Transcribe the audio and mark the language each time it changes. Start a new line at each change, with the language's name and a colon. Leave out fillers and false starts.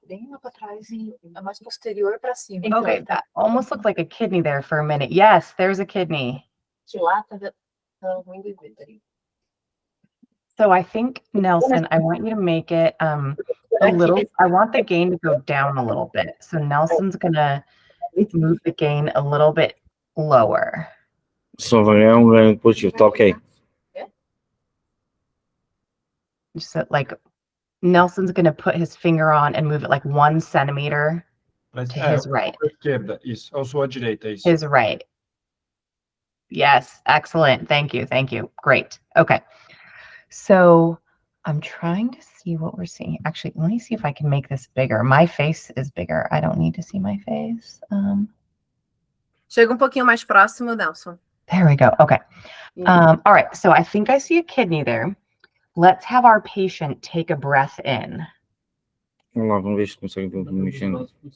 Portuguese: Bem lá para trás e é mais posterior para cima.
English: okay, that almost looked like a kidney there for a minute. Yes, there's a kidney.
Portuguese: Que lá tá ruim de ver.
English: So I think, Nelson, I want you to make it a little, I want the gain to go down a little bit. So Nelson's gonna move the gain a little bit lower.
Portuguese: Só vai ganho positivo, tá ok.
English: Just so, like, Nelson's gonna put his finger on and move it like 1 centimeter to his right.
Portuguese: Esquerda, isso. Ou sua direita, isso.
English: His right. Yes, excellent. Thank you. Thank you. Great. Okay. So I'm trying to see what we're seeing. Actually, let me see if I can make this bigger. My face is bigger. I don't need to see my face.
Portuguese: Chega um pouquinho mais próximo, Nelson.
English: There we go. Okay. All right. So I think I see a kidney there. Let's have our patient take a breath in.
Portuguese: Vamos lá, vamos ver se consegue mexendo.